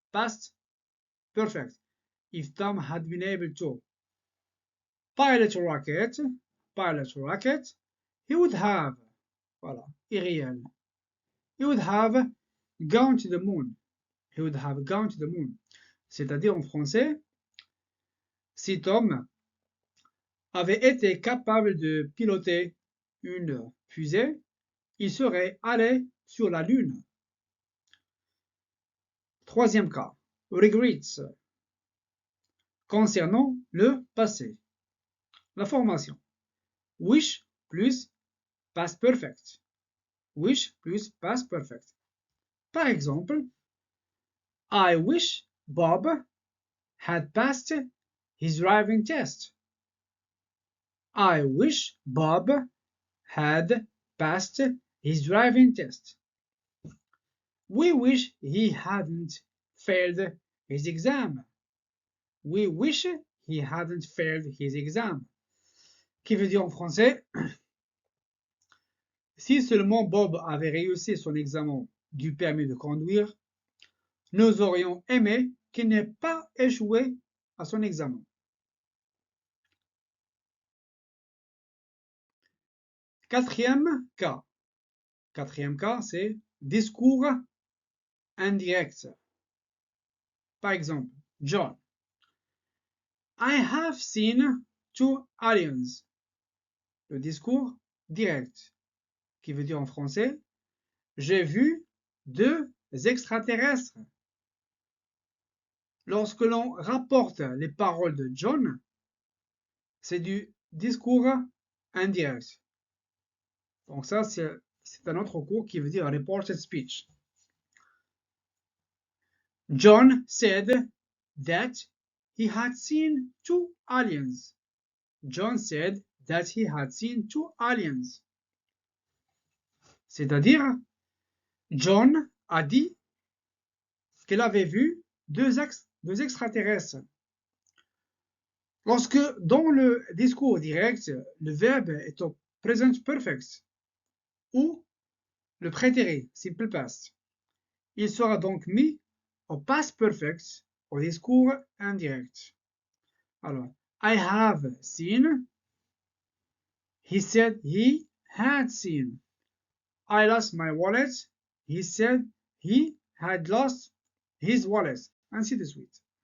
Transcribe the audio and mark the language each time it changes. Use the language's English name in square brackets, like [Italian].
[English] Past perfect. If Tom had been able to pilot a rocket, he would have. [French] Voilà. Irréel. [English] He would have gone to the moon. He would have gone to the moon. [French] C'est-à-dire en français, si Tom avait été capable de piloter une fusée, il serait allé sur la Lune. Troisième cas, regrets, concernant le passé. La formation, wish plus past perfect. Wish plus past perfect. Par exemple, [English] I wish Bob had passed his driving test. I wish Bob had passed his driving test. We wish he hadn't failed his exam. We wish he hadn't failed his exam. [French] Qui veut dire en français, si seulement Bob avait réussi son examen du permis de conduire, nous aurions aimé qu'il n'ait pas échoué à son examen. Quatrième cas. Quatrième cas, c'est discours indirect. Par exemple, [English] John. I have seen 2 aliens. [French] Le discours direct, qui veut dire en français, j'ai vu 2 extraterrestres. Lorsque l'on rapporte les paroles de John, c'est du discours indirect. Donc ça, c'est un autre cours qui veut dire reported speech. [English] John said that he had seen 2 aliens. John said that he had seen 2 aliens. [French] C'est-à-dire, John a dit qu'il avait vu 2 extraterrestres. Lorsque dans le discours direct, le verbe est au present perfect ou le prétérit, simple past, il sera donc mis au past perfect au discours indirect. Alors, [English] I have seen, he said he had seen. I lost my wallet, he said he had lost his wallet, [French] ainsi de suite.